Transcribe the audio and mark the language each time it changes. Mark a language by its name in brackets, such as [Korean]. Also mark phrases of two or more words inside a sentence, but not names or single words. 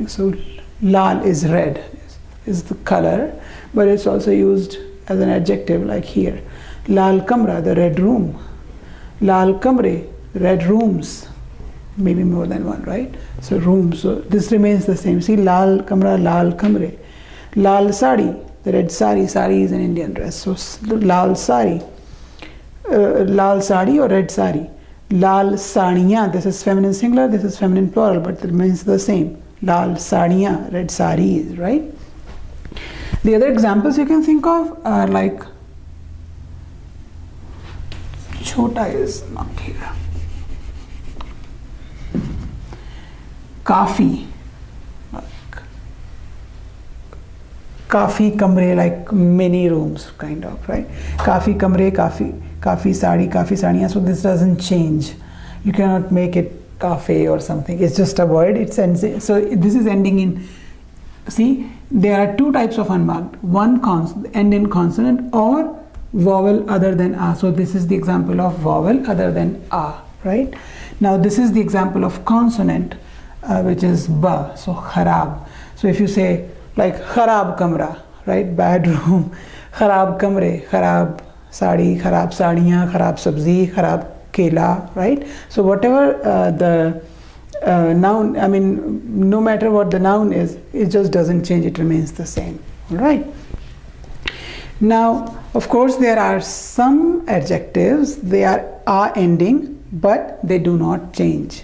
[English] So lal is red, is the color, but it's also used as an adjective, like here. [Hindi] लाल कमरा, [English] the red room. [Hindi] लाल कमरे, [English] red rooms. Maybe more than one, right? So room, so this remains the same. See, [Hindi] लाल कमरा, लाल कमरे. लाल साड़ी, [English] the red sari. Sari is an Indian dress. So [Hindi] लाल साड़ी. लाल साड़ी [English] or red sari. [Hindi] लाल साड़ियाँ, [English] this is feminine singular, this is feminine plural, but it remains the same. [Hindi] लाल साड़ियाँ, [English] red saris, right? The other examples you can think of are like, chota is not here. Kafi, like [Hindi] काफ़ी कमरे, [English] like many rooms, kind of, right? [Hindi] काफ़ी कमरे, काफ़ी साड़ी, काफ़ी साड़ियाँ. [English] So this doesn't change. You cannot make it cafe or something. It's just a word. It's so this is ending in. See, there are two types of unmarked. One end in consonant or vowel other than "a". So this is the example of vowel other than "a", right? Now this is the example of consonant, which is "ba". So kharab. So if you say like [Hindi] ख़राब कमरा, [English] right? Bad room. [Hindi] ख़राब कमरे, ख़राब साड़ी, ख़राब साड़ियाँ, ख़राब सब्ज़ी, ख़राब केला, right? [English] So whatever the noun, no matter what the noun is, it just doesn't change, it remains the same. All right. Now, of course, there are some adjectives, they are "a" ending, but they do not change.